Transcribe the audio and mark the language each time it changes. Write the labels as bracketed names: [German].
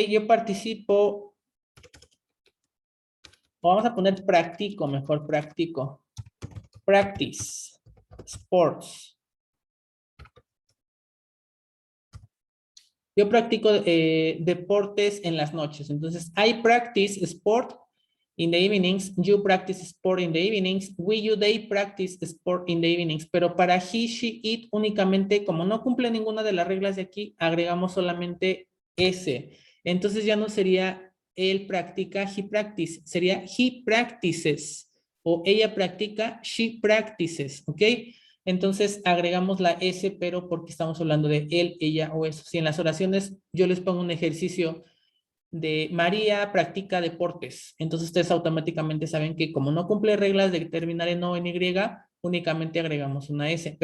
[Spanish] Yo participo, o vamos a poner practico, mejor practico. [English] Practice. Sports. [Spanish] Yo practico deportes en las noches. Entonces, [English] I practice sport in the evenings. You practice sport in the evenings. We, you, they practice sport in the evenings. [Spanish] Pero para [English] he, she, it, [Spanish] únicamente, como no cumple ninguna de las reglas de aquí, agregamos solamente S. Entonces ya no sería él practica, [English] he practice. [Spanish] Sería [English] he practices. [Spanish] O ella practica, [English] she practices. [Spanish] ¿Ok? Entonces agregamos la S, pero porque estamos hablando de él, ella o eso. Si en las oraciones yo les pongo un ejercicio de María practica deportes, entonces ustedes automáticamente saben que como no cumple reglas de terminar en O en Y, únicamente agregamos una S.